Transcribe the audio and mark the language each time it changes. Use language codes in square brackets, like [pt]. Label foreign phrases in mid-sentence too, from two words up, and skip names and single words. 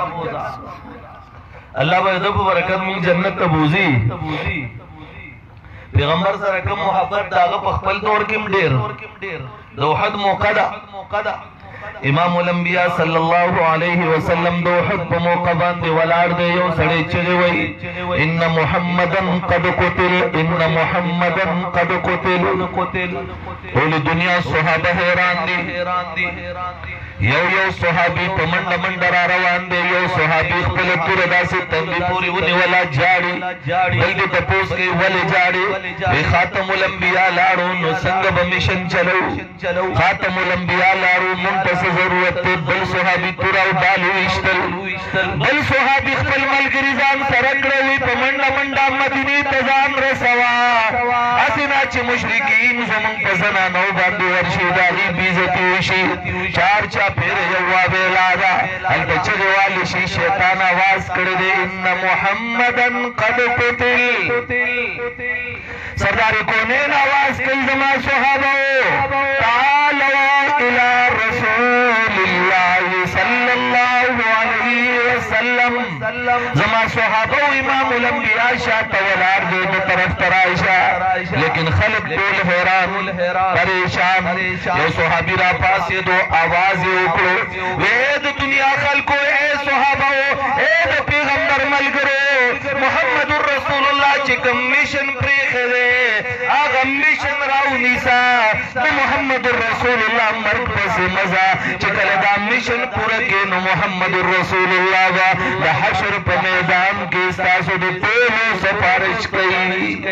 [ps] الله به د په برکت مونږ جنت ته بوځي پیغمبر سره کوم محبت د هغه په خپل دور کې هم ډېر د احد موقع ده [ar] امام الانبیاء صلی الله علیه وسلم [ps] د احد په موقع باندې ولاړ دی یو سړی چغې وایي [ar] ان محمدا قد قتل ان محمدا قد قتل [ps] ټولې دنیا صحابه حیران دي یو صحابي په منډه منډه را روان دی یو صحابي خپله توره داسې تندي پورې ونیوله جاړي بل دې تپوس کوي ولې جاړي وی خاتم الانبیا لاړو نو څنګه به میشن چلو خاتم الانبیا لاړو مونږ ته څه ضرورت دی بل صحابي توره او ډال وویشتل بل صحابي خپل ملګري ځان سره کړه وی په منډه منډه مدینې ته ځان رسوه هسې نه چې مشرکین زمونږ په زنانو باندې ورشي د هغې بېعزتي وشي چار چا پھر یو ویلا دا هلته چغې والی شي شیطان آواز کړی دی [ar] ان محمدا قد قتل [ps] سردار کونین آواز کوي زما صحابو [ar] تعالوا الى رسول الله صلی الله علیه وسلم [ps] زما صحابو [ar] امام الانبیاء [ps] شاته ولاړ دی د طرف ته راشه لیکن خلق ټول حیران پریشان یو صحابي را پاسېدو آواز یې وکړو وې د دنیا خلکو اے صحابو اے د پیغمبر ملګرو محمد رسول الله چې کوم میشن پرېښی دی هغه میشن راونیسه د محمد رسول الله مرګ پسې مزه چې کله دا میشن پوره کړي نو محمد رسول الله به د حشر په میدان کې ستاسو د ټولو سفارش کوي